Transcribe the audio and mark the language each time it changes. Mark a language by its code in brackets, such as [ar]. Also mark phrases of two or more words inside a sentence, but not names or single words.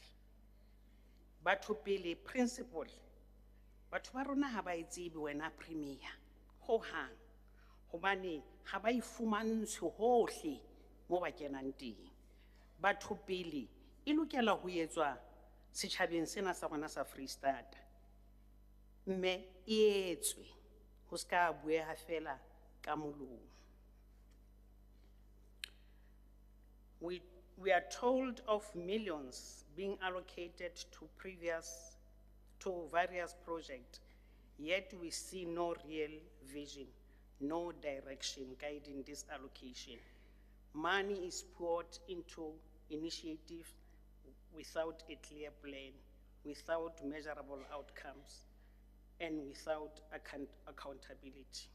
[st] Batho pele principle, batho ba rona ha ba itsebe wena premier ho hang, hobane ha ba ifumantshe hohle mo ba kenang teng. Batho pele e lokela ho etswa setjhabeng sena sa rona sa Freestata, mme e etswe ho ska bueha fela ka molomo. [en] We are told of millions being allocated to previous to various projects, yet we see no real vision, no direction guiding this allocation. Money is poured into initiatives without a clear plan, without measurable outcomes, and without accountability.